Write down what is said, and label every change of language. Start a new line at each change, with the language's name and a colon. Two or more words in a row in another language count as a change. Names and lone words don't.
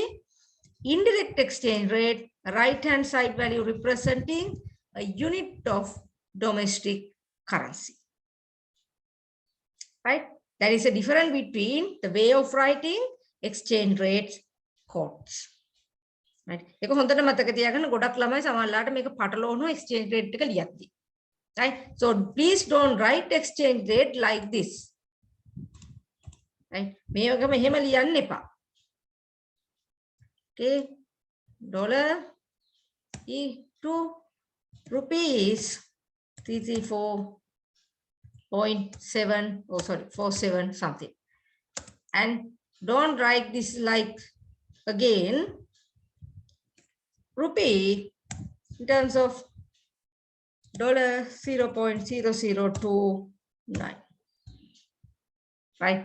English: Indirect exchange rate, right hand side value representing a unit of domestic currency, right? There is a difference between the way of writing exchange rates codes, right?
Sinhala: ඒක හොඳට මතක තියාගන්න, ගොඩක් ළමයි සමහරලාට මේක පටලවනවා
English: exchange rate
Sinhala: එක ලියද්දි,
English: right? So please don't write exchange rate like this, right?
Sinhala: මේකම එහෙම ලියන්න එපා.
English: Okay, dollar to rupees 334.7, oh sorry, 47 something. And don't write this like again rupee in terms of $0.0029, right?